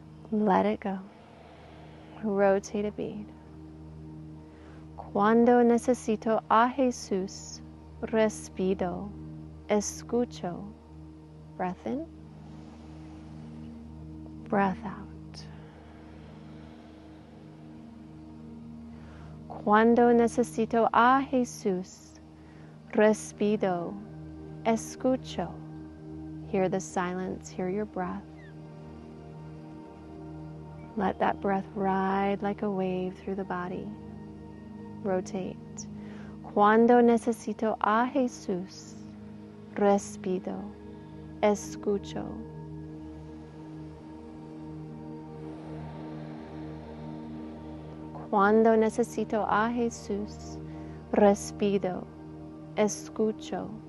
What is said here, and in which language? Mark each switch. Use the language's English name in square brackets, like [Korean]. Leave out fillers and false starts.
[English] Let it go. Rotate a bead. [Spanish] Cuando necesito a Jesús, respiro, escucho. [English] Breath in. Breath out. [Spanish] Cuando necesito a Jesús, respiro, escucho. [English] Hear the silence, hear your breath. Let that breath ride like a wave through the body. Rotate. [Spanish] Cuando necesito a Jesús, respiro, escucho. Cuando necesito a Jesús, respiro, escucho.